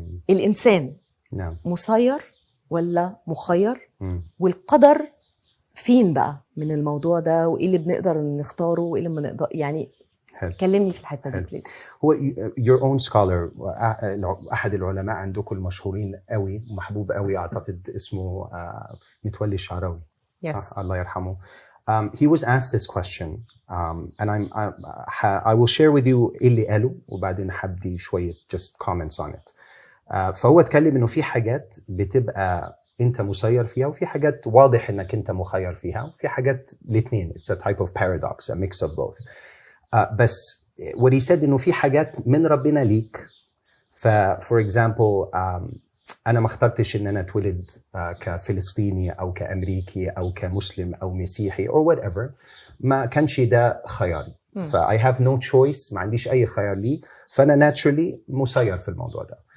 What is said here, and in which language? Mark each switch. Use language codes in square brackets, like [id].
[ar] الانسان مسير ولا مخير؟ والقدر فين بقى من الموضوع ده، وايه اللي بنقدر نختاره وايه اللي ما نقدر يعني؟ كلمني في الحته دي بليز. هو [en] your own scholar، [ar] احد العلماء عندكم المشهورين قوي ومحبوب قوي، اعتقد اسمه متولي الشعراوي. [en] Yes. [ar] الله يرحمه. [en] He was asked this question and I will share with you [ar] اللي قاله وبعدين حبدي شويه [en] just comments on it. [ar] فهو اتكلم انه في حاجات بتبقى انت مسير فيها وفي حاجات واضح انك انت مخير فيها وفي حاجات الاثنين. [en] It's a type of paradox, a mix of both. [ar] بس [en] what he said [ar] انه في حاجات من ربنا ليك. [en] for example [ar] انا ما اخترتش ان انا اتولد كفلسطيني او كامريكي او كمسلم او مسيحي [en] or whatever. [ar] ما كانش ده خياري. [en] I have no choice، [ar] ما عنديش اي خيار لي، فانا naturally مسير في الموضوع ده.